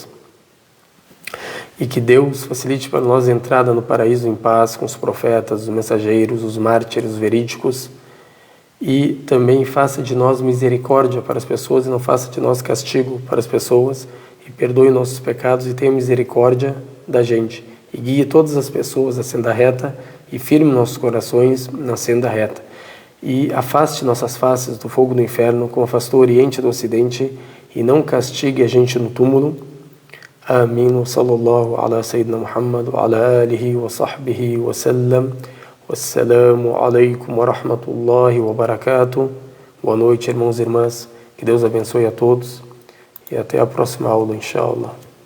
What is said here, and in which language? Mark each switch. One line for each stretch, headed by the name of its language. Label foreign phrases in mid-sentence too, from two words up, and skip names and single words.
Portuguese: E que Deus facilite para nós a entrada no paraíso em paz com os profetas, os mensageiros, os mártires, os verídicos, e também faça de nós misericórdia para as pessoas e não faça de nós castigo para as pessoas, e perdoe nossos pecados e tenha misericórdia da gente, e guie todas as pessoas à senda reta e firme nossos corações na senda reta. E afaste nossas faces do fogo do inferno, como afastou o Oriente do Ocidente, e não castigue a gente no túmulo. Amém.
Arabic: صلى الله على سيدنا محمد وعلى آله وصحبه وسلم. والسلام عليكم ورحمة الله وبركاته.
Portuguese: Boa noite, irmãos e irmãs. Que Deus abençoe a todos. E até a próxima aula, inshallah.